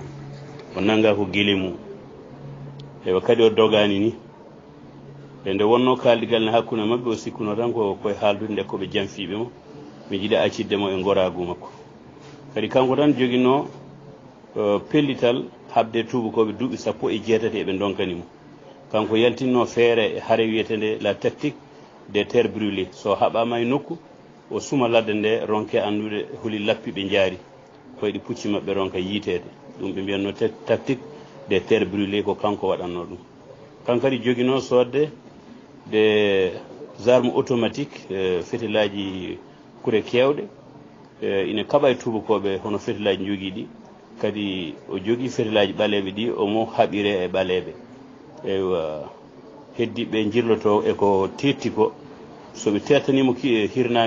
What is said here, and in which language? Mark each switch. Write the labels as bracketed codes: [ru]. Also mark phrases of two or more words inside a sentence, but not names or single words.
[ff] o nanga ko guele mum ewa kadi o dogani ni e nde wonno kaldigal ne hakkude mabɓe o sikkuno tan ko koye haaldude nde koɓe janfiɓe mo mi jiiɗa accidde mo e goragu makko kadi kanko tan joguino pellital habde tubakoɓe duuɓi 17 eɓe donkanimo kanko yaltinno feere haare wiyetende [fr] la tactique des terres brûlées [ff] so haɓama e nokku o suma ladde nde ronke andude holi lappi ɓe jaari koyɗi pucci maɓɓe ron ka yiitede ɗum ɓe mbiyatno [fr] tactique des terres brûlées [ff] ko kanko waɗanno ɗum kankadi joguino sodde [fr] des armes automatiques [ff] fetilaji kure kewɗe ina kaɓa e tubakoɓe hono fetilaji jogui ɗi kadi o jogui fetilaji ɓaleɓe ɗi omo haɓire e ɓaleɓe eywa heddiɓe jirloto eko tetti ko soɓe tettanimo hirnage